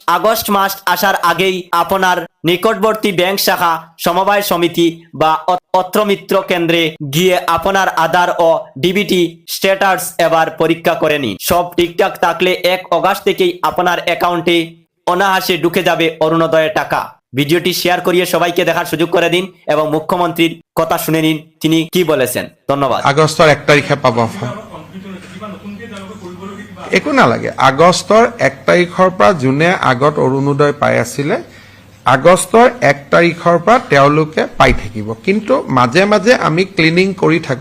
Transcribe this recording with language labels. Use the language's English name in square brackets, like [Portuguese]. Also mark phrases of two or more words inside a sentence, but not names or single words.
[Bangla] আগস্ট মাস আসার আগেই আপনার নিকটবর্তী ব্যাংক শাখা, সমবায় সমিতি বা অত্রমিত্র কেন্দ্রে গিয়ে আপনার আধার ও ডিবিটি স্ট্যাটাস এবার পরীক্ষা করে নিন। সব ঠিকঠাক থাকলে 1 অগাস্ট থেকেই আপনার অ্যাকাউন্টে অনায়াসে ঢুকে যাবে অরুণোদয়ের টাকা। ভিডিওটি শেয়ার করিয়ে সবাইকে দেখার সুযোগ করে দিন এবং মুখ্যমন্ত্রীর কথা শুনে নিন তিনি কি বলেছেন। ধন্যবাদ। [Assamese] আগষ্টৰ 1 তাৰিখে পাব। একো নালাগে। আগষ্টৰ 1 তাৰিখৰ পৰা যোনে আগত অৰুণোদয় পাই আছিলে আগষ্টৰ 1 তাৰিখৰ পৰা তেওঁলোকে পাই থাকিব। কিন্তু মাজে মাজে আমি ক্লিনিং কৰি থাকো।